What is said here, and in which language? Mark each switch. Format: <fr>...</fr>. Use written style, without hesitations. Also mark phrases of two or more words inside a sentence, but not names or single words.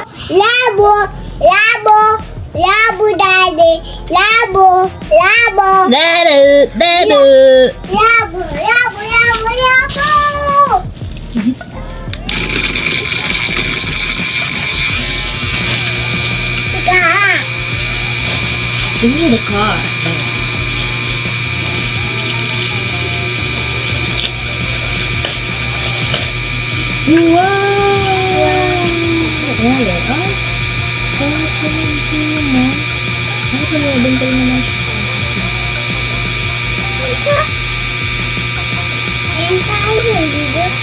<en>Labo, labo, labo, daddy. Labo, labo. Dadu, dadu. Labo, labo, labo, labo. Ika. Give me the car. Wow!</en> <tl>Wala ah. Ano pa yung bintay naman? Ayun tayo, dito.</tl>